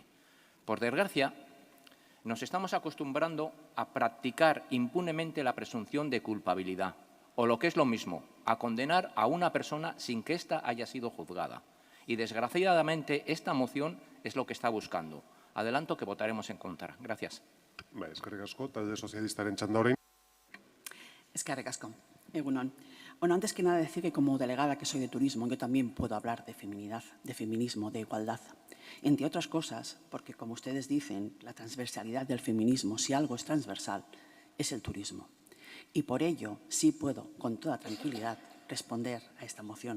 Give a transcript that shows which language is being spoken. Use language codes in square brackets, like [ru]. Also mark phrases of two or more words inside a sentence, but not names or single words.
[es] Por desgracia, nos estamos acostumbrando a practicar impunemente la presunción de culpabilidad, o lo que es lo mismo, a condenar a una persona sin que ésta haya sido juzgada. Y desgraciadamente esta moción es lo que está buscando. Adelanto que votaremos en contra. Gracias. [eu] Eskerrik asko, talde sozialistaren txanda orain. Eskerrik asko. Egunon. [es] Bueno, antes que nada decir que como delegada que soy de turismo, yo también puedo hablar de feminidad, de feminismo, de igualdad. Entre otras cosas, porque como ustedes dicen, la transversalidad del feminismo, si algo es transversal, es el turismo. Y por ello sí puedo, con toda tranquilidad, responder a esta moción.